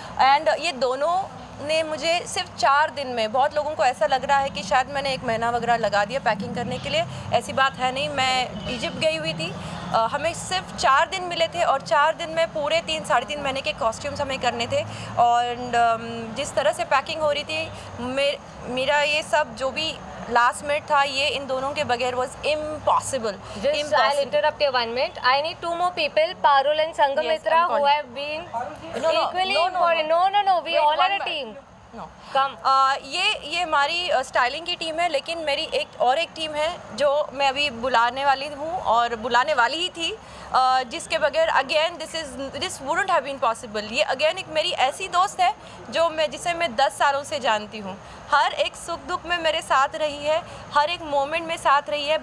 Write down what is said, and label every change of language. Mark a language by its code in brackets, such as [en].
[hi] And ये दोनों ने मुझे सिर्फ 4 दिन में, बहुत लोगों को ऐसा लग रहा है कि शायद मैंने 1 महीना वगैरह लगा दिया पैकिंग करने के लिए, ऐसी बात है नहीं। मैं इजिप्ट गई हुई थी, हमें सिर्फ 4 दिन मिले थे और 4 दिन में पूरे 3-3.5 महीने के कॉस्ट्यूम्स हमें करने थे। और जिस तरह से पैकिंग हो रही थी, मेरा ये सब जो भी लास्ट मिनट था, ये इन दोनों के बगैर [en] was impossible. I'll interrupt you 1 minute. I need 2 more people, Parul and Sangamitra, who have been equally important. No, we all are a team. No. [hi] ये हमारी स्टाइलिंग की टीम है, लेकिन मेरी एक टीम है जो मैं अभी बुलाने वाली हूँ और बुलाने वाली ही थी, जिसके बगैर [en] Again this wouldn't have been possible. [hi] ये अगेन एक मेरी ऐसी दोस्त है जिसे मैं 10 सालों से जानती हूँ, हर एक सुख दुख में मेरे साथ रही है, हर एक मोमेंट में साथ रही है।